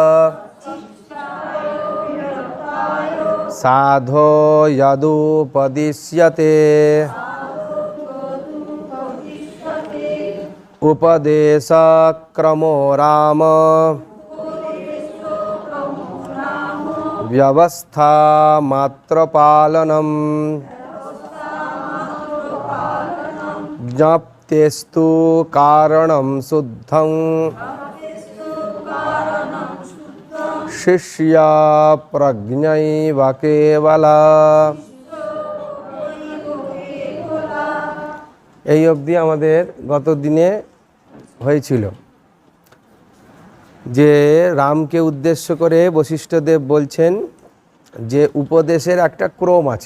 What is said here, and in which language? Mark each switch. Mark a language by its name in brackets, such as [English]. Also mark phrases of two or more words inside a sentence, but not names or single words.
[Sanskrit] साधो यदुपदिश्यते उपदेशक्रमो राम व्यवस्था मात्रपालनम् ज्ञप्तेस्तु कारणं शुद्धं शिष्य प्रज्ञैव केवला। [Bangla] এই অবধি আমাদের গত দিনে হয়েছিল যে রামকে উদ্দেশ্য করে বশিষ্ঠদেব বলছেন যে উপদেশের একটা ক্রম আছে।